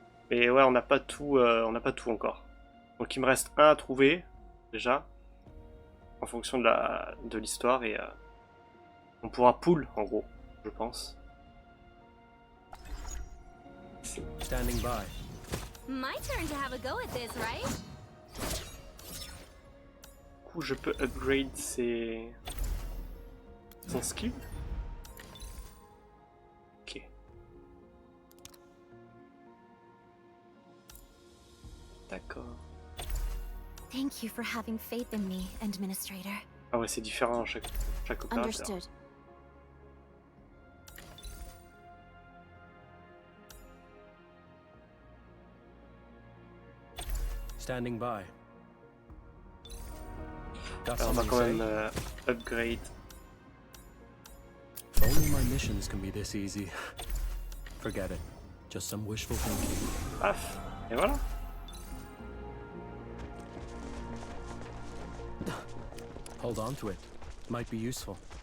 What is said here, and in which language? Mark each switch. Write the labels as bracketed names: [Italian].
[French] Mais ouais, on n'a pas tout encore. Donc il me reste un à trouver déjà, en fonction de l'histoire, et on pourra pool en gros, je pense. [English] Standing by. My turn to have a go at this, right? [French] Du coup, je peux upgrade son skill. Ok. D'accord. [English] Thank you for having faith in me, Administrator. [French] Ah ouais, c'est différent chaque opérateur. [English] Understood. Standing by. [French] Alors on va quand même upgrade. [English] If only my missions can be this easy. Forget it. Just some wishful thinking. [French] Paf. Et voilà. [English] Hold on to it. Might be useful.